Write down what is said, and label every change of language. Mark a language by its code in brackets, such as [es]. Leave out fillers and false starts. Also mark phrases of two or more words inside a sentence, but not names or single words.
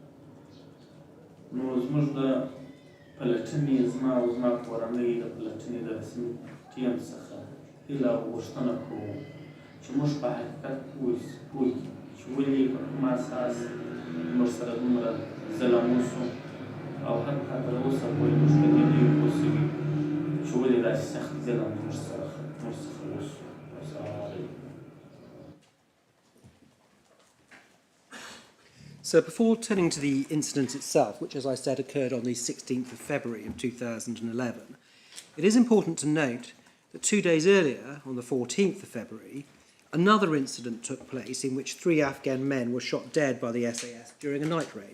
[ps] نو زموږ د پلټنې، زما او زما کورنۍ د پلټنې د رسمي ټیم څخه هیله او غوښتنه کوو چې موږ په حقیقت پوه کړي چې ولې په کوم اساس موږ سره دومره ظلم وشو، او حتی تر اوسه پورې موږ په دې نه یو پوه شوي چې ولې داسې سخت ظلم موږ څخه وشو. [ar] السلام علیکم. [en] So before turning to the incident itself, which, as I said, occurred on the 16th of February of 2011, it is important to note that 2 days earlier, on the 14th of February, another incident took place in which 3 Afghan men were shot dead by the SAS during a night raid.